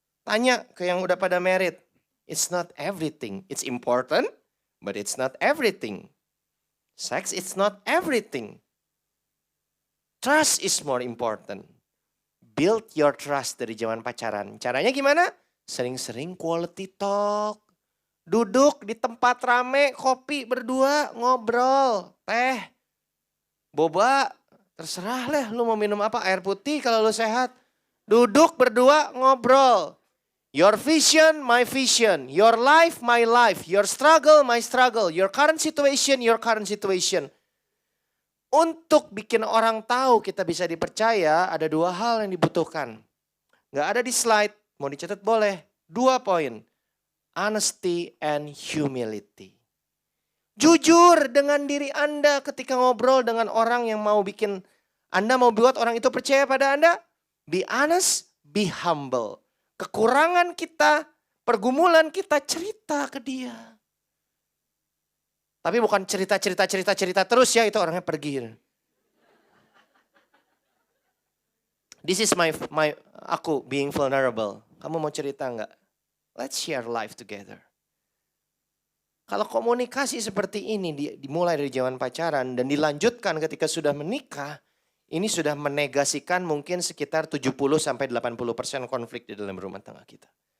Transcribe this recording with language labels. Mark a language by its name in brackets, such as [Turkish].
[Indonesian] Tanya ke yang udah pada married. [English] It's not everything. It's important, but it's not everything. Sex, it's not everything. Trust is more important. Build your trust [Indonesian] dari zaman pacaran. Caranya gimana? Sering-sering quality talk. Duduk di tempat rame, kopi berdua, ngobrol. Teh, boba, terserah lah lu mau minum apa. Air putih kalau lu sehat. Duduk berdua, ngobrol. [English] Your vision, my vision. Your life, my life. Your struggle, my struggle. Your current situation, your current situation. [Indonesian] Untuk bikin orang tahu kita bisa dipercaya, ada 2 hal yang dibutuhkan. Gak ada di slide, mau dicatat boleh. 2 poin. [English] Honesty and humility. [Indonesian] Jujur dengan diri Anda ketika ngobrol dengan orang yang mau bikin Anda mau buat orang itu percaya pada Anda. [English] Be honest, be humble. [Indonesian] Kekurangan kita, pergumulan kita, cerita ke dia. Tapi bukan cerita terus ya, itu orangnya pergi. [English] This is [Indonesian] aku [English] being vulnerable. [Indonesian] Kamu mau cerita enggak? [English] Let's share life together. [Indonesian] Kalau komunikasi seperti ini dimulai dari zaman pacaran dan dilanjutkan ketika sudah menikah, ini sudah menegasikan mungkin sekitar 70-80% konflik di dalam rumah tangga kita.